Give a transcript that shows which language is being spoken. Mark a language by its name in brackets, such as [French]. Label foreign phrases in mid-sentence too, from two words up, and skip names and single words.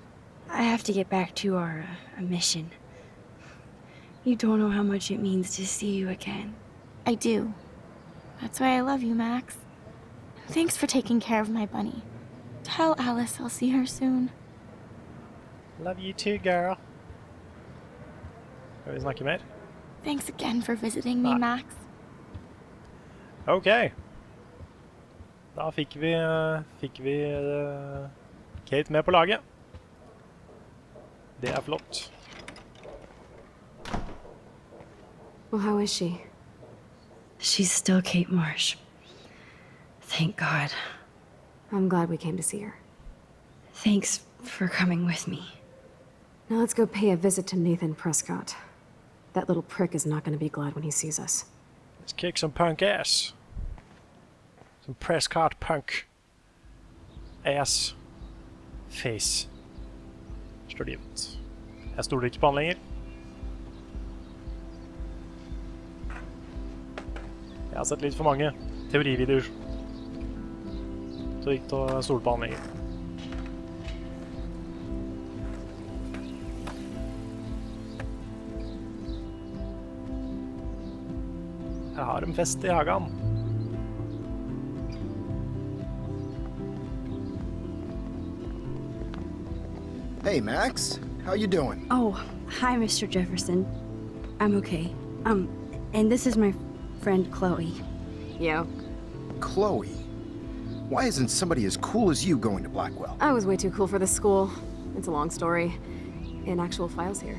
[English] I have to get back to our mission. You don't know how much it means to see you again. I do. That's why I love you, Max. Thanks for taking care of my bunny. Tell Alice I'll see her soon. Love you too, girl. [Norwegian] Skal vi snakke mer? [English] Thanks again for visiting me, Max. Ok. [Norwegian] Da fikk vi Kate med på laget. Det flott. [English] Well, how is she? She's still Kate Marsh. Thank God. I'm glad we came to see her. Thanks for coming with me. Now let's go pay a visit to Nathan Prescott. That little prick is not going to be glad when he sees us. Let's kick some punk ass. Some Prescott punk ass face. [Norwegian] Står det ut. Jeg stoler ikke på han lenger. Jeg har sett litt for mange teorivideoer. Så ikke å stole på han lenger. Jeg har en fest i hagen. [English] Hey, Max. How you doing? Oh, hi, Mr. Jefferson. I'm okay. And this is my friend Chloe. Yo. Chloe. Why isn't somebody as cool as you going to Blackwell? I was way too cool for this school. It's a long story. In actual files here.